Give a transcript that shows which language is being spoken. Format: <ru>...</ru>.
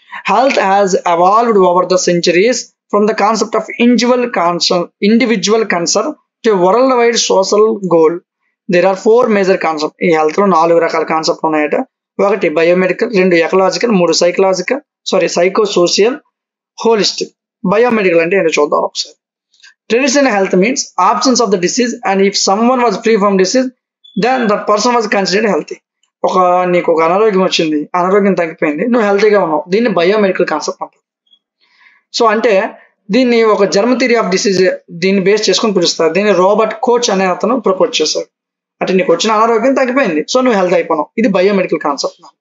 <en>Health has evolved over the centuries from the concept of individual concern to world wide social goal. There are 4 major concept.</en> <te>ఈ health లో 4 రకాల concept ఉన్నాయట. 1 biomedical, 2 ecological, 3 psycho social, holistic. Biomedical అంటే ఏంటో చూద్దాం ఒకసారి.</te> <en>Traditional health means absence of the disease, and if someone was free from disease, then that person was considered healthy.</en> <te>నీకు ఒక అనారోగ్యం వచ్చింది, అనారోగ్యం తగ్గిపోయింది, నువ్వు హెల్తీగా ఉన్నావు, దీన్ని బయోమెడికల్ కాన్సెప్ట్ అంటారు. సో అంటే దీన్ని ఒక జర్మ్ థియరీ ఆఫ్ డిసీజ్ దీన్ని బేస్ చేసుకొని పిలుస్తారు. దీన్ని రాబర్ట్ కోచ్ అనే అతను ప్రపోజ్ చేశారు. అంటే నీకు వచ్చిన అనారోగ్యం తగ్గిపోయింది, సో నువ్వు హెల్త్ అయిపోయినావు, ఇది బయోమెడికల్ కాన్సెప్ట్.</te>